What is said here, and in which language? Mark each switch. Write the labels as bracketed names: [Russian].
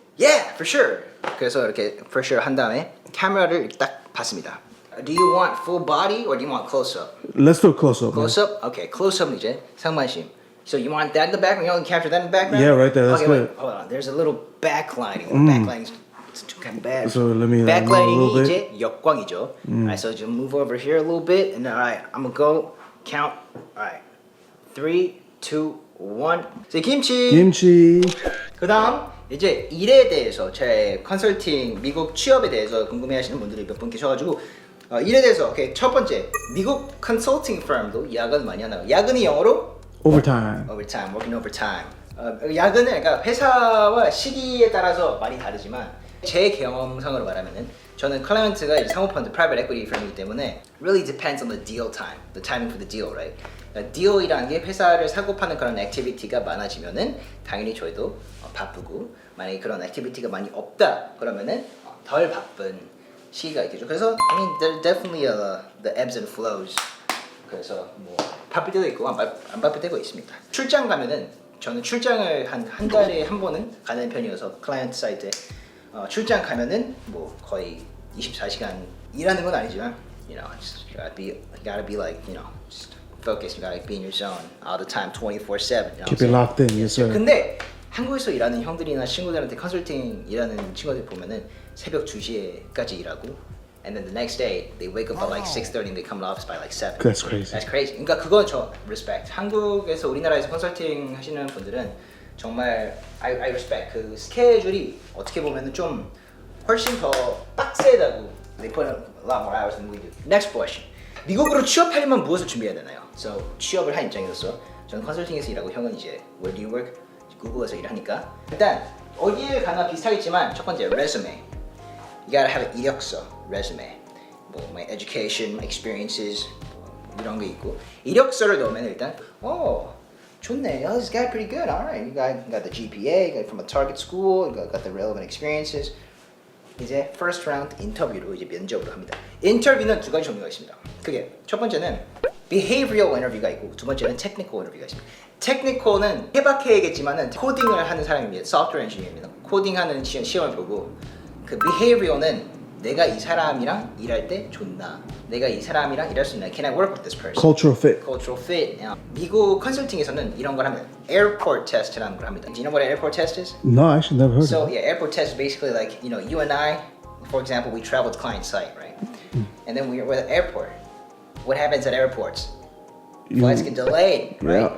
[English] Yeah, for sure. [Korean] 그래서 이렇게 for sure 한 다음에 카메라를 이렇게 딱 봤습니다. [English] Do you want full body or do you want close up? Let's do a close up. Close up? [Korean] Okay, close up은 이제 상반신. [English] So you want that in the background? You want to capture that in the background? Yeah, right there. That's okay, good. Wait, hold on. There's a little backlighting. Backlighting is kind of bad. So let me move a backlighting이 little bit. [Korean] 이제 역광이죠. [English] Alright, so just move over here a little bit, and alright, I'm gonna go count. Alright, 3, 2, 1. So 김치. Kimchi. [Korean] 그다음 이제 일에 대해서 제 컨설팅 미국 취업에 대해서 궁금해하시는 분들이 몇 분 계셔가지고 일에 대해서 오케이 첫 번째 미국 컨설팅 firm도 야근 많이 하나요? 야근이 영어로 [English] Overtime. overtime, working overtime. [Korean] 야근은 그러니까 회사와 시기에 따라서 많이 다르지만 제 경험상으로 말하면은 저는 클라이언트가 이제 사모펀드 private equity firm이기 때문에 [English] really depends on the deal time, the timing for the deal, right? [Korean] 딜이라는 게 회사를 사고 파는 그런 액티비티가 많아지면은 당연히 저희도 바쁘고 만약에 그런 액티비티가 많이 없다 그러면은 덜 바쁜 시기가 있겠죠. 그래서 [English] I mean there definitely the ebbs and flows. [Korean] 그래서 뭐 바쁠 때도 있고 안 바쁠 때도 있습니다. 출장 가면은 저는 출장을 한 달에 한 번은 가는 편이어서 클라이언트 사이트에 출장 가면은 뭐 거의 24시간 일하는 건 아니지만 [English] you know just gotta be like you know just focus. You gotta be in your zone all the time, 24/7. You know Keep it locked in. Yes, sir. [Korean] 근데 한국에서 일하는 형들이나 친구들한테 컨설팅 일하는 친구들 보면은 새벽 2시에까지 일하고 [English] and then the next day they wake up at like 6:30 and they come to office by like 7. That's crazy. That's crazy. [Korean] 그러니까 그건 저 respect. 한국에서 우리나라에서 컨설팅 하시는 분들은 정말 [English] I respect. [Korean] 그 스케줄이 어떻게 보면은 좀 훨씬 더 빡세다고. [English] They put in a lot more hours than we do. Next question. [Korean] 미국으로 취업하려면 무엇을 준비해야 되나요? So 취업을 한 입장에서 저는 컨설팅에서 일하고 형은 이제 [English] Where do you work? [Korean] 구글에서 일하니까 일단 어디에 가나 비슷하겠지만 첫 번째 resume. [English] You gotta have an 이력서, resume. [Korean] 뭐 my education, my experiences 이런 게 있고 이력서를 넣으면 일단 좋네. [English] Oh, this guy pretty good. All right, you got the GPA, got from a target school, you got the relevant experiences. [Korean] 이제 first round 인터뷰로 이제 면접으로 합니다. 인터뷰는 두 가지 종류가 있습니다. 그게 첫 번째는 behavioral interview가 있고 두 번째는 technical interview가 있습니다. technical은 해박해야겠지만은 코딩을 하는 사람입니다. software engineer입니다. 코딩하는 시험을 보고 그 behavioral은 내가 이 사람이랑 일할 때 좋나? 내가 이 사람이랑 일할 수 있나? [English] Can I work with this person? Cultural fit. Cultural fit. [Korean] 미국 컨설팅에서는 이런 걸 하면 airport test라는 걸 합니다. [English] Do you know what an airport test is? No, I actually never heard So of it. yeah, airport test is basically like you know you and I, for example, we travel to client site, right? And then we're at the airport. What happens at airports? Flights get delayed, right?